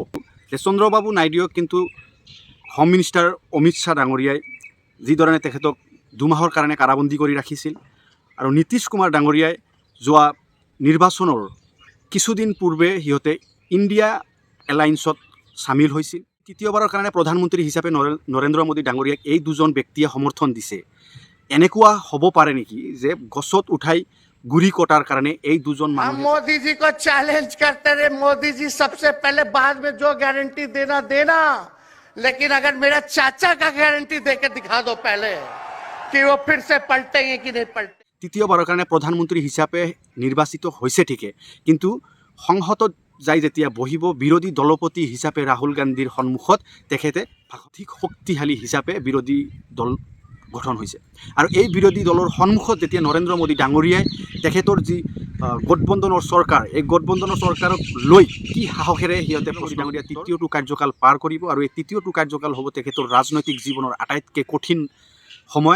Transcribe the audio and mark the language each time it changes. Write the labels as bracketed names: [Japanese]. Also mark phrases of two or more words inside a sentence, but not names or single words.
[Assamese] চন্দ্ৰবাবু নাইডুক কিন্তু [English] home minister [Assamese] অমিত শ্বাহ ডাঙৰীয়াই যিধৰণে তেখেতক 2 মাহৰ কাৰণে কাৰাবন্দী কৰি ৰাখিছিল আৰু নীতিশ কুমাৰ ডাঙৰীয়াই যোৱা নিৰ্বাচনৰ কিছুদিন পূৰ্বে সিহঁতে ইণ্ডিয়া এলায়েন্সত চামিল হৈছিল। তৃতীয়বাৰৰ কাৰণে প্ৰধানমন্ত্ৰী হিচাপে নৰেন্দ্ৰ মোদী ডাঙৰীয়াক এই দুজন ব্যক্তিয়ে সমৰ্থন দিছে। এনেকুৱা হ'ব পাৰে নেকি যে গছত উঠাই গুৰি কটাৰ কাৰণে এই দুজন [Hindi] हम [Assamese] মানুহে [Hindi] मोदी जी को चैलेंज करते रहे, मोदी जी सबसे पहले बाद में जो गारंटी देना देना, लेकिन अगर मेरा चाचा का गारंटी देकर दिखा दो पहले कि वो फिर से पलटेंगे कि नहीं पलटे। [Assamese] তৃতীয়বাৰৰ কাৰণে প্ৰধানমন্ত্ৰী হিচাপে নিৰ্বাচিত হৈছে ঠিকে, কিন্তু সংসদত যাই যেতিয়া বহিব বিৰোধী দলপতি হিচাপে ৰাহুল গান্ধীৰ সন্মুখত তেখেতে অধিক শক্তিশালী হিচাপে বিৰোধী দল গঠন হৈছে আৰু এই বিৰোধী দলৰ সন্মুখত যেতিয়া নৰেন্দ্ৰ মোদী ডাঙৰীয়াই তেখেতৰ যি গঠবন্ধনৰ চৰকাৰ, এই গঠবন্ধনৰ চৰকাৰক লৈ কি সাহসেৰে সিহঁতে মোদী ডাঙৰীয়া তৃতীয়টো কাৰ্যকাল পাৰ কৰিব আৰু এই তৃতীয়টো কাৰ্যকাল হ'ব তেখেতৰ ৰাজনৈতিক জীৱনৰ আটাইতকৈ কঠিন সময়।